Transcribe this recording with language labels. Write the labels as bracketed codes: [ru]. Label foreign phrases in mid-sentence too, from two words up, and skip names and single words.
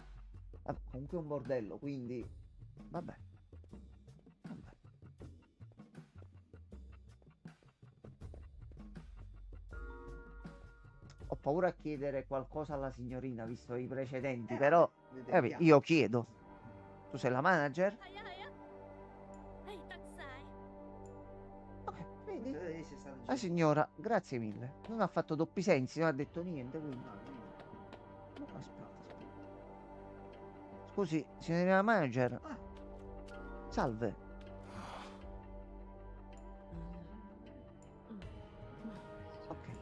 [it] Vabbè, comunque è un bordello, quindi vabbè. Vabbè. Ho paura a chiedere qualcosa alla signorina, visto i precedenti, però Vediamo. io chiedo. Tu sei la manager? [yue] 係啊係啊，係得晒。 [it] Ok, vedi? Si sta La signora, grazie mille. Non ha fatto doppi sensi, non ha detto niente, quindi... No, niente. No, aspetta. Scusi, signorina manager. Ah, Salve. Ok.